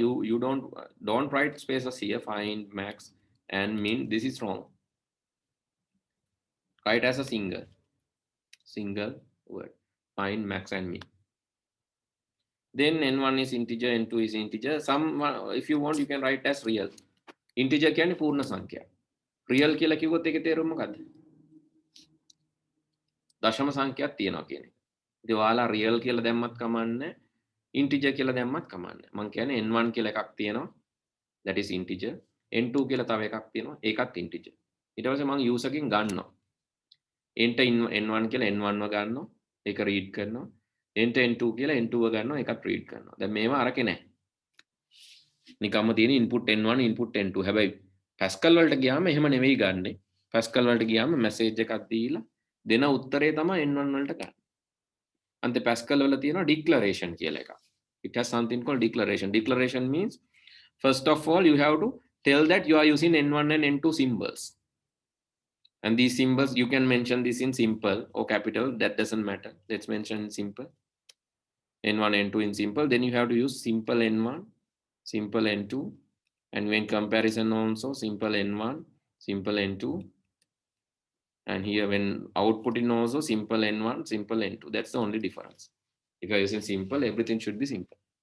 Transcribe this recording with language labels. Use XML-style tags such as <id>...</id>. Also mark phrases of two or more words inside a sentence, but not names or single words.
<en>you don't write spaces here find max and min this is wrong write as a single word find max and min then n1 is integer n2 is integer some if you want you can write as real integer</en> <si>කියන්නේ පූර්ණ සංඛ්‍යා real කියලා කිව්වොත් ඒකේ තේරුම මොකද්ද දශම සංඛ්‍යාවක් තියනවා කියන එක ඉතින් ඔයාලා</si> <en>real</en> <si>කියලා දැම්මත් කමන්නේ integer කියලා දැම්මත් කමන්නේ මම කියන්නේ n1 කියලා එකක් තියෙනවා</si> <en>that is integer</en> <si>n2 කියලා තව එකක් තියෙනවා ඒකත් integer ඊට පස්සේ මම user එකෙන් ගන්නවා</si> <en>enter n1</en> <si>කියලා n1 ව ගන්නවා ඒක read කරනවා</si> <en>enter n2</en> <si>කියලා n2 ව ගන්නවා ඒකත් read කරනවා දැන් මේවා අරකේ නැහැ නිකම්ම තියෙන</si> <en>input n1 input n2</en> <si>හැබැයි Pascal වලට ගියාම එහෙම නෙවෙයි ගන්නෙ Pascal වලට ගියාම message එකක් දීලා දෙන උත්තරේ තමයි n1 වලට ගන්න අන්තිම Pascal වල තියෙනවා declaration කියලා එකක්</si> <en>it has something called declaration means first of all you have to tell that you are using n1 and n2 symbols and these symbols you can mention this in simple or capital that doesn't matter let's mention in simple n1 n2 in simple then you have to use simple n1 simple n2 and when comparison also simple n1 simple n2 and here when output in also simple n1 simple n2 that's the only difference if you are using simple everything should be simple</en>